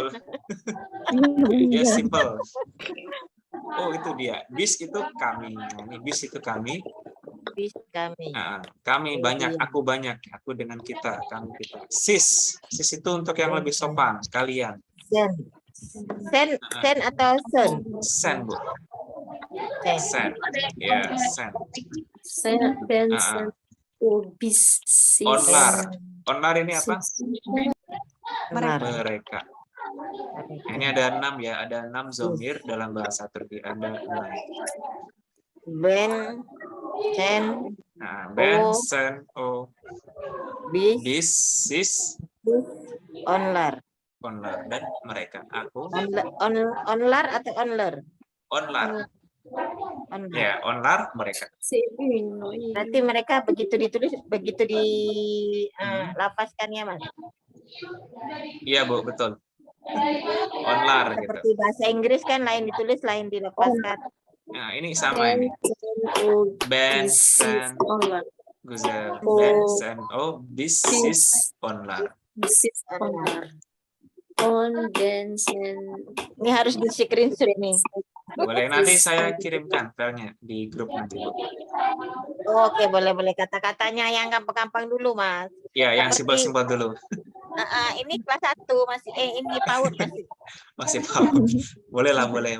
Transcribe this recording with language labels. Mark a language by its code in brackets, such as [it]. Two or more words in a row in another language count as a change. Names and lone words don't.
[id] Betul. Ya simple. Itu dia. Bis itu kami. Ini bis itu kami. Bis kami. Kami banyak, aku banyak, aku dengan kita, kami kita. Sis itu untuk yang lebih sopan, kalian. Sen atau sen? Sen, Bu. Sen. Ya, sen. Bis. Onar ini apa? Mereka. Mereka. Nah, ini ada 6 ya, ada 6 zomir dalam bahasa Turki. Ada 6. [tr] Ben, sen, [id] Nah, ben, [tr] O. sen, o, bis, bis, sis, onlar. onlar, [id] dan mereka. Aku, Onlar atau onlar? [tr] onlar. Onlar. Ya, onlar, [id] mereka. Berarti mereka begitu ditulis, begitu dilafazkan ya, Mas? Iya, Bu, betul. Onlar gitu. Seperti bahasa Inggris kan lain ditulis, lain dilafazkan. Nah, ini sama ini. [tr] Ben, sen, güzel. Ben, sen, o, bis, sis, onlar. Onlar. Kondensen. [id] Ini harus di screenshot nih. Boleh, nanti saya kirimkan filenya di grup nanti, Bu. Oke, boleh-boleh. Kata-katanya yang gampang-gampang dulu, Mas. Ya, yang Seperti- simpel-simpel dulu. Ini kelas 1 masih, ini PAUD masih. Masih paham. Boleh lah, boleh.